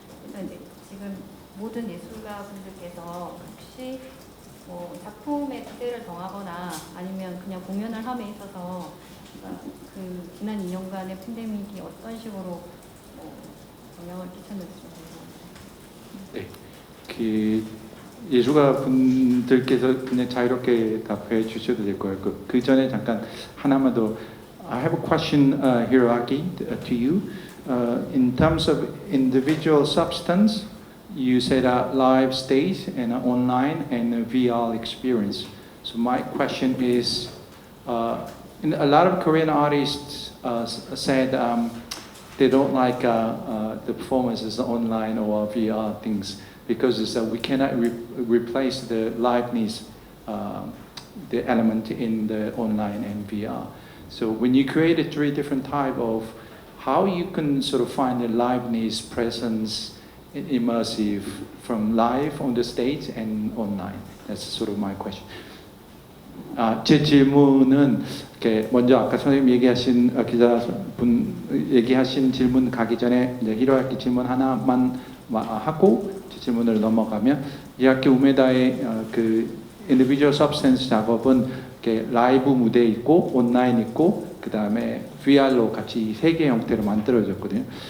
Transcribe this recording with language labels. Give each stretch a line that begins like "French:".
Korean: 그래서 이제 지금 모든 예술가 분들께서 혹시 뭐 작품의 주제를 정하거나 아니면 그냥 공연을 함에 있어서 그 지난 2년간의 팬데믹이 어떤 식으로 영향을 끼쳤는지 좀 궁금합니다. 네, 그 예술가 분들께서 그냥 자유롭게 답해 주셔도 될 거예요. 그 전에 잠깐 하나만 더.
English: I have a question, Hiroaki, to you. In terms of individual substance, you said live stage and online and VR experience. So my question is, a lot of Korean artists said they don't like the performances online or VR things because we cannot replace the liveness, the element in the online and VR. So when you create 3 different type of, how you can sort of find the liveness, presence, immersive from live on the stage and online. That's sort of my question.
Korean: 제 질문은 이렇게 먼저 아까 선생님 얘기하신 기자분 얘기하신 질문 가기 전에 이제 히로야키 질문 하나만 하고 제 질문을 넘어가면 히로야키 우메다의 그 individual substance 작업은 이렇게 라이브 무대 있고 온라인 있고 그 다음에 VR로 같이 3개 형태로 만들어졌거든요.